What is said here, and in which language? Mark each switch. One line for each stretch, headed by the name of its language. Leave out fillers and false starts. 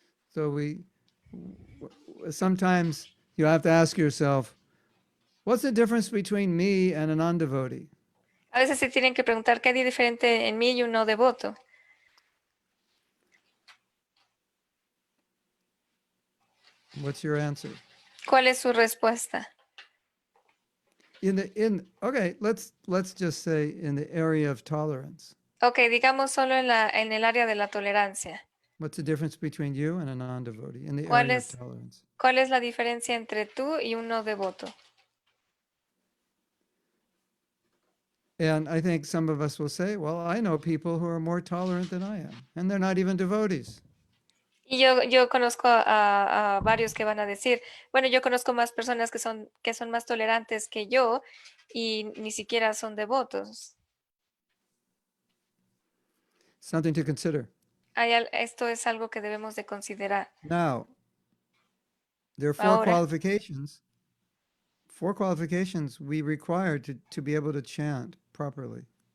English: So sometimes you have to ask yourself, what's the difference between me and a non-devotee?
Spanish: A veces se tienen que preguntar qué hay diferente en mí y un no devoto.
English: What's your answer?
Spanish: ¿Cuál es su respuesta?
English: Okay, let's just say in the area of tolerance.
Spanish: Ok, digamos solo en el área de la tolerancia.
English: What's the difference between you and a non-devotee in the
Spanish: ¿Cuál
English: area of
Spanish: es,
English: tolerance?
Spanish: cuál es la diferencia entre tú y un no devoto?
English: And I think some of us will say, well, I know people who are more tolerant than I am, and they're not even devotees.
Spanish: Y yo conozco a varios que van a decir, bueno, yo conozco más personas que son más tolerantes que yo y ni siquiera son devotos.
English: Something to consider.
Spanish: Esto es algo que debemos de considerar.
English: Now, there are
Spanish: Ahora,
English: four qualifications we require to be able to chant properly.